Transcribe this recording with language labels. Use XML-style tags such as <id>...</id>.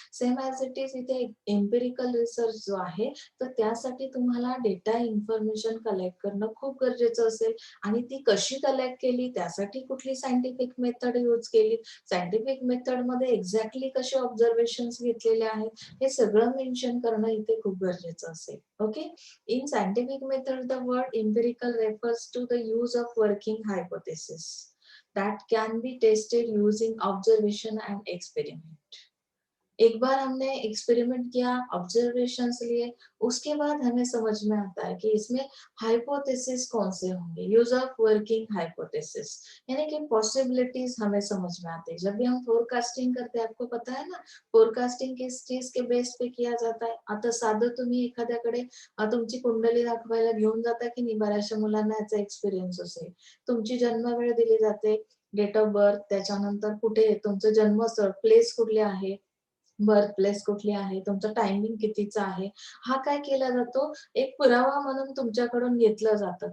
<en>same as it is</en> <mr>इथे empirical research जो आहे, तर त्यासाठी तुम्हाला डेटा इन्फॉर्मेशन कलेक्ट करणं खूप गरजेचं असेल आणि ती कशी कलेक्ट केली, त्यासाठी कुठली सायंटिफिक मेथड यूज केली, सायंटिफिक मेथडमध्ये एक्झॅक्टली कसे ऑब्झर्वेशन्स घेतलेले आहेत, हे सगळं मेन्शन करणं इथे खूप गरजेचं असेल. Okay.</mr> <en>In scientific method, the word empirical refers to the use of working hypothesis that can be tested using observation and experiment.</en> <hi>एक बार हमने एक्सपेरिमेंट किया, ऑब्जर्वेशंस लिए, उसके बाद हमें समझ में आता है कि इसमें हाइपोथेसिस कौन से होंगे,</hi> <en>use of working hypothesis,</en> <hi>यानी कि पॉसिबिलिटीज हमें समझ में आती है. जब भी हम फोरकास्टिंग करते हैं, आपको पता है ना, फोरकास्टिंग किस चीज के बेस पे किया जाता है.</hi> <mr>आता साधं तुम्ही एखाद्याकडे तुमची कुंडली दाखवायला घेऊन जाता की नाही, बऱ्याचशा मुलांना याचा एक्सपिरियन्स असेल. तुमची जन्मवेळ दिली जाते, डेट ऑफ बर्थ, त्याच्यानंतर कुठे तुमचं जन्मस्थळ, प्लेस कुठले आहे, बर्थ प्लेस कुठली आहे, तुमचं टायमिंग कितीचा आहे, हा काय केला जातो, एक पुरावा म्हणून तुमच्याकडून घेतलं जातं.</mr>